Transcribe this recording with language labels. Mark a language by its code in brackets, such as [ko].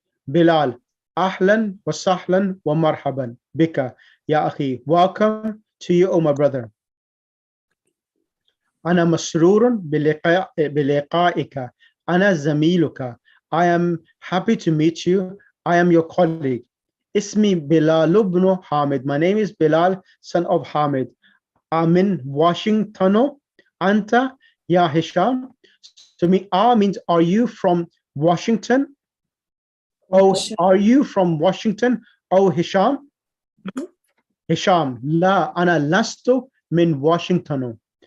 [ar] Bilal, أهلا وسهلا ومرحبا بك يا أخي. [en] Welcome to you, oh my brother. [ar] أنا مسرور بلقائك. أنا زميلك. [en] I am happy to meet you. I am your colleague. [ar] اسمي بلال بن حامد. [en] My name is Bilal, son of Hamid. I'm in Washington. [ar] أنت يا هشام. [en] To me, means are you from Washington? Oh, are you from Washington? Oh, Hisham? [ar] Hisham, لا أنا لست من Washington.